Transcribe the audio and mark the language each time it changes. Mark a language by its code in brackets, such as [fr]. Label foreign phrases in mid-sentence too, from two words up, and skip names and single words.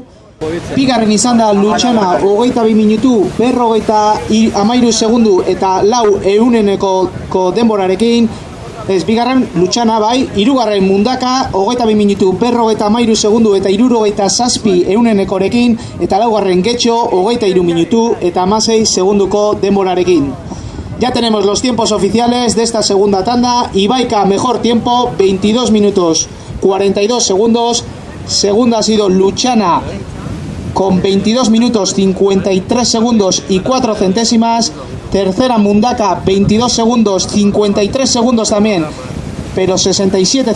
[eu] Bigarren izan da Lutxana, 22 minutu, 53 segundu eta 4 denborarekin. Ez, bigarren Lutxana bai, hirugarren Mundaka, 22 minutu, 53 segundu eta 67 eta laugarren Getxo, 23 minutu eta 16 segunduko denborarekin. [es] Ya tenemos los tiempos oficiales de esta segunda tanda. Ibaika mejor tiempo, 22 minutos 42 segundos. Segunda ha sido Lutxana con 22 minutos 53 segundos y 4 centésimas. Tercera Mundaka, 22 segundos 53 segundos también, pero 67 centésimas.